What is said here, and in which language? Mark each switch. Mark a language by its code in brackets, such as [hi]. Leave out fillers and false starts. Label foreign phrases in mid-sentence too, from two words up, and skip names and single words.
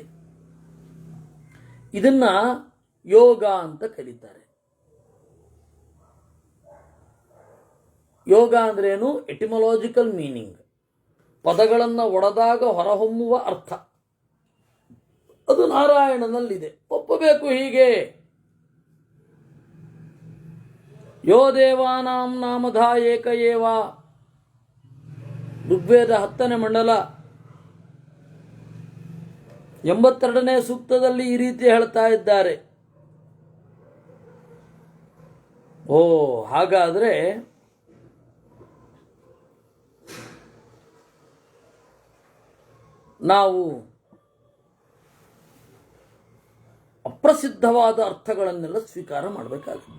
[kn] ಇದನ್ನ ಯೋಗ ಅಂತ ಕರೀತಾರೆ. ಯೋಗ ಅಂದ್ರೇನು? [en] etymological meaning, [kn] ಪದಗಳನ್ನು ಒಡೆದಾಗ ಹೊರಹೊಮ್ಮುವ ಅರ್ಥ. ಅದು ನಾರಾಯಣನಲ್ಲಿದೆ. ಒಪ್ಪಬೇಕು ಹೀಗೆ. [sa] ಯೋ ದೇವಾನಾಂ ನಾಮಧ ಏಕ ಏವ. [kn] ಋಗ್ವೇದ 10ನೇ ಮಂಡಲ 82ನೇ ಸೂಕ್ತದಲ್ಲಿ ಈ ರೀತಿ ಹೇಳ್ತಾ ಇದ್ದಾರೆ. ಓ, ಹಾಗಾದ್ರೆ ನಾವು ಅಪ್ರಸಿದ್ಧವಾದ ಅರ್ಥಗಳನ್ನೆಲ್ಲ ಸ್ವೀಕಾರ ಮಾಡಬೇಕಾಗಿದೆ.